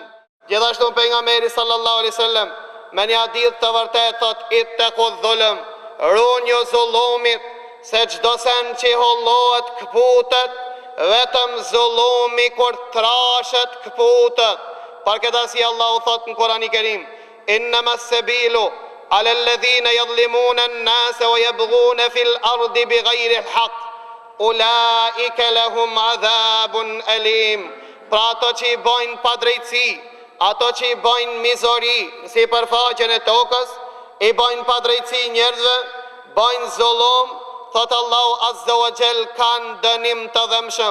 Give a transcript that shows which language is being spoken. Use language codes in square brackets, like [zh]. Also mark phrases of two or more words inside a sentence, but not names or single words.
[sq] Gjithashtu pejgamberi [ar] صلى الله عليه وسلم [sq] me një hadith të vërtet thot: [ar] "اتقوا الظلم", [sq] runi zullumit, se çdo sen që hollohet kputet, vetëm zullumi kur trashet kputet. Për këtë arsye Allahu thot në Kur'anin e Kerim: [ar] "إنما السبيل على الذين يظلمون الناس ويبغون في الأرض بغير الحق أولئك لهم عذاب أليم." [sq] Pra ato që I bojnë padrejtësi, ato që I bojnë mizori si përfaqen e tokës, I bojnë padrejtësi njerëzve, bojnë zullum, thot Allahu [ar] عز وجل, [sq] kanë dënim të dhëmshëm.